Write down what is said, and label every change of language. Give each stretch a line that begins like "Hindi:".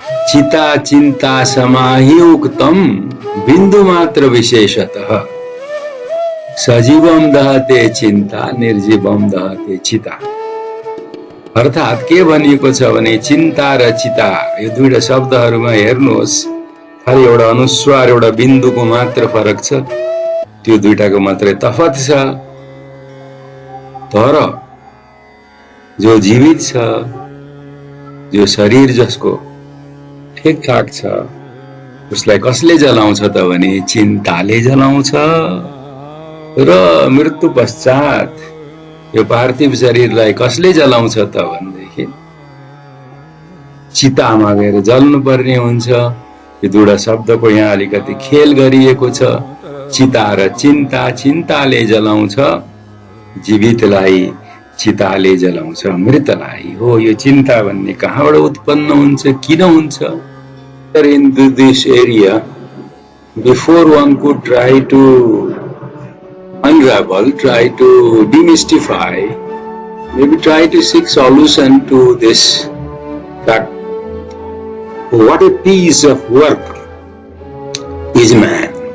Sanskrit: चिता चिंता समाहियुक्तम बिंदु मात्र विशेषतः सजीवम दहते चिंता निर्जीवम दहते चिता।
Nepali: अर्थात के भनिएको छ भने चिन्ता र चिता यो दुईटा शब्दहरूमा हेर्नुहोस्, खालि एउटा अनुस्वार एउटा बिन्दुको मात्र फरक छ, त्यो दुईटाको मात्रै तफत छ। तर जो जीवित छ, जो शरीर जसको ठिकठाक छ, उसलाई कसले जलाउँछ त भने चिन्ताले जलाउँछ। र मृत्यु पश्चात यो पार्थिव शरीरलाई कसले जलाउँछ त भनेदेखि चितामा गएर जल्नु पर्ने हुन्छ। यो दुईटा शब्दको यहाँ अलिकति खेल गरिएको छ। चिता र चिन्ता, चिन्ताले जलाउँछ जीवितलाई, चिताले जलाउँछ मृतलाई। हो, यो चिन्ता भन्ने कहाँबाट उत्पन्न हुन्छ, किन हुन्छ?
English: In this area, before one could try to unravel, try to demystify, maybe try to seek solution to this fact. What a piece of work is man.